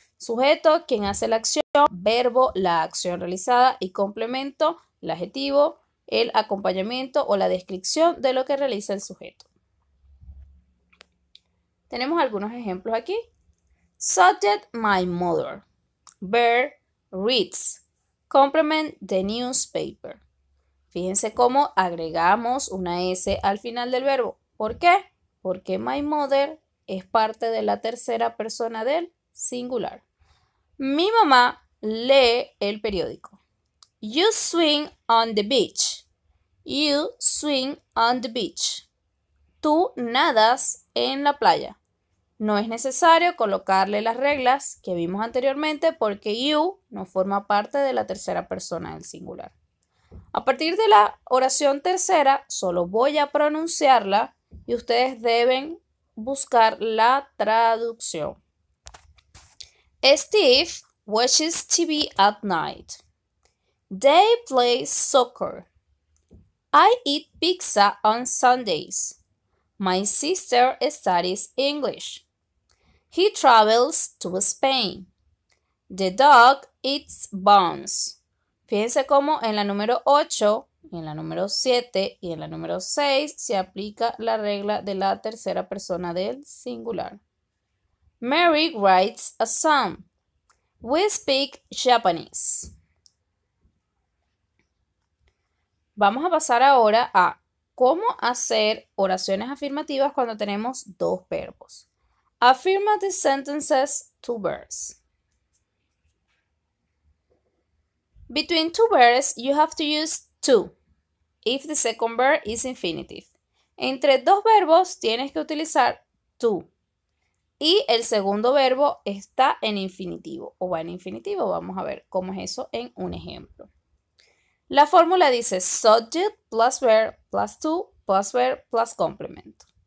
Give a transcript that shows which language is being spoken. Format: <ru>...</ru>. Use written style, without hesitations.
<es>Sujeto, quien hace la acción, verbo, la acción realizada y complemento, el adjetivo, el acompañamiento o la descripción de lo que realiza el sujeto. Tenemos algunos ejemplos aquí.</es> <en>Subject, my mother. Verb, reads. Complement, the newspaper.</en> <es>Fíjense cómo agregamos una S al final del verbo. ¿Por qué? Porque my mother es parte de la tercera persona del singular. Mi mamá lee el periódico. You swim on the beach.</es> <en>You swim on the beach. Tú nadas en la playa.</en> <es>No es necesario colocarle las reglas que vimos anteriormente porque you no forma parte de la tercera persona del singular. A partir de la oración tercera, solo voy a pronunciarla y ustedes deben buscar la traducción.</es> <en>Steve watches TV at night. They play soccer. I eat pizza on Sundays. My sister studies English. He travels to Spain. The dog eats buns.</en> <es>Fíjense cómo en la número 8, en la número 7 y en la número 6 se aplica la regla de la tercera persona del singular.</es> <en>Mary writes a song. We speak Japanese.</en> <es>Vamos a pasar ahora a cómo hacer oraciones afirmativas cuando tenemos dos verbos.</es> <en>Affirmative sentences, two verbs. Between two verbs, you have to use to if the second verb is infinitive.</en> <es>Entre dos verbos tienes que utilizar to y el segundo verbo está en infinitivo o va en infinitivo. Vamos a ver cómo es eso en un ejemplo.</es> <en>La fórmula dice subject plus verb plus to plus verb plus complemento.</en>